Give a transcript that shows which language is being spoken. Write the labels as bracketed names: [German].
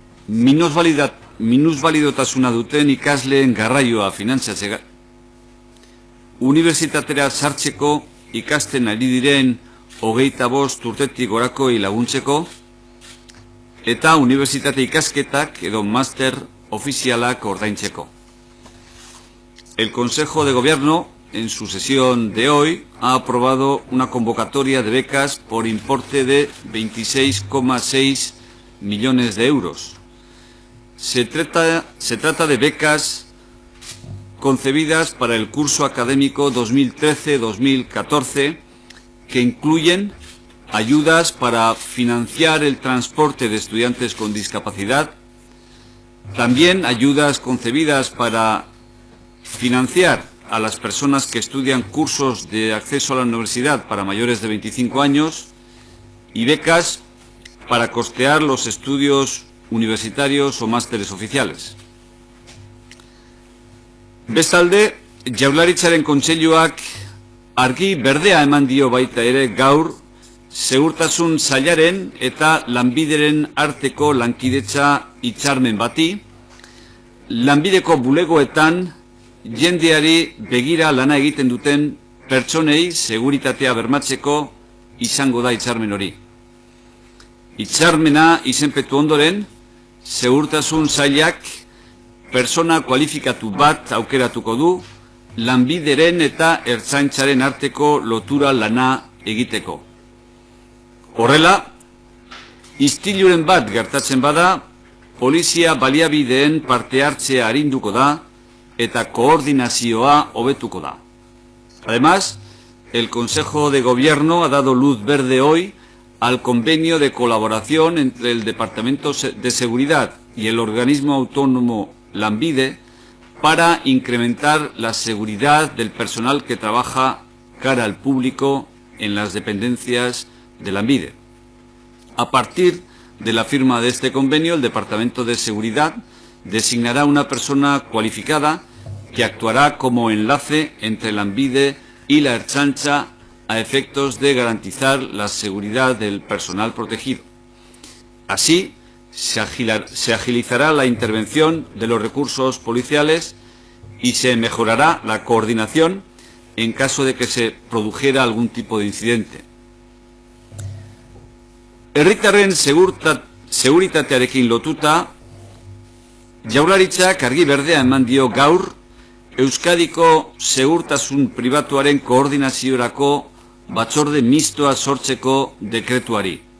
[Basque] Minusbalidotasuna duten ikasleen garraioa finantziatzea, unibertsitatera sartzeko ikasten ari diren 25 urtetik gorakoi laguntzeko, eta unibertsitate ikasketak edo master ofizialak ordaintzeko. [Spanish] El Consejo de Gobierno, en su sesión de hoy, ha aprobado una convocatoria de becas por importe de 26,6 millones de euros. Se trata de becas concebidas para el curso académico 2013-2014, que incluyen ayudas para financiar el transporte de estudiantes con discapacidad, también ayudas concebidas para financiar a las personas que estudian cursos de acceso a la universidad para mayores de 25 años y becas para costear los estudios universitarios o másteres oficiales. [Basque] Bestalde, Jaurlaritzaren Kontseiluak argi berdea eman dio baita ere gaur Segurtasun Sailaren eta Lanbideren arteko lankidetza hitzarmen bati, lanbideko bulegoetan jendeari begira lana egiten duten pertsonei seguritatea bermatzeko izango da hitzarmen hori. Hitzarmena izenpetu ondoren, Segurtasun Sailak persona kualifikatu bat aukeratuko du lanbideren eta ertzaintzaren arteko lotura lana egiteko. Horrela, istiluren bat gertatzen bada, polizia baliabideen parte hartzea arinduko da eta koordinazioa hobetuko da. [Spanish] Además, el Consejo de Gobierno ha dado luz verde hoy al convenio de colaboración entre el Departamento de Seguridad y el organismo autónomo Lanbide para incrementar la seguridad del personal que trabaja cara al público en las dependencias de Lanbide. A partir de la firma de este convenio, el Departamento de Seguridad designará una persona cualificada que actuará como enlace entre Lanbide y la Ertzaintza a efectos de garantizar la seguridad del personal protegido. Así, se agilizará la intervención de los recursos policiales y se mejorará la coordinación en caso de que se produjera algún tipo de incidente. [Basque] Herritarren seguritatearekin lotuta, Jaurlaritzak argi berdea eman dio gaur Euskadiko segurtasun pribatuaren koordinaziorako batzorde mistoa sortzeko dekretuari.